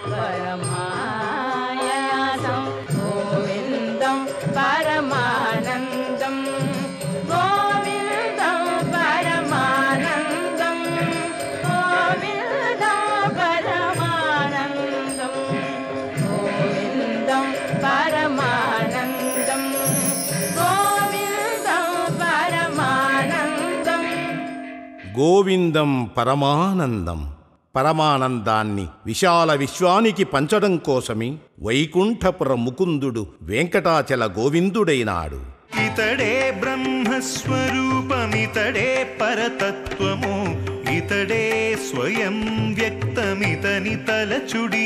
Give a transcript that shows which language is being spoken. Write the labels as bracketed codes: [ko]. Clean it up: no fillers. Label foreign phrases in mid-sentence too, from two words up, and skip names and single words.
[sa] परमायासं गोविन्दं परमानन्दं गोविन्दं परमानन्दं गोविन्दं परमानन्दं गोविन्दं परमानन्दं गोविन्दं परमानन्दं గోవిందం పరమానందం. [te] పరమానందాన్ని విశాల విశ్వానికి పంచడం కోసమే వైకుంఠపుర ముకుందుడు వెంకటాచల గోవిందుడైనాడు. ఇతడే బ్రహ్మస్వరూపమితడే పరతత్వము, ఇతడే స్వయం వ్యక్తమితని తలచుడి.